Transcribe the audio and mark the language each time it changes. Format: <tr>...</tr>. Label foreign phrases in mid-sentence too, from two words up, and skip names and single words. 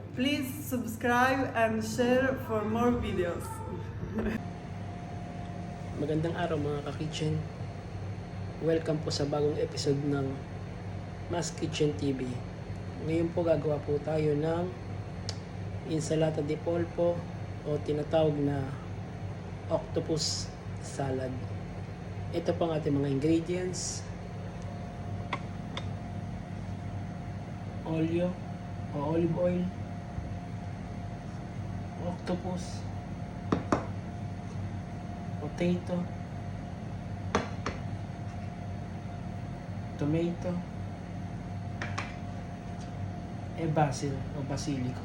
<en>Please subscribe and share for more videos.</en> <tl>Magandang araw mga ka-kitchen. Welcome po sa bagong episode ng Mas Kitchen TV. Ngayon po gagawa po tayo ng</tl> <it>insalata de polpo</it> <tl>o tinatawag na</tl> <en>octopus salad.</en> <tl>Ito po ang ating mga ingredients. Olyo o</tl> <en>olive oil, octopus, potato, tomato, basil</en> <tl>o basilico.</tl>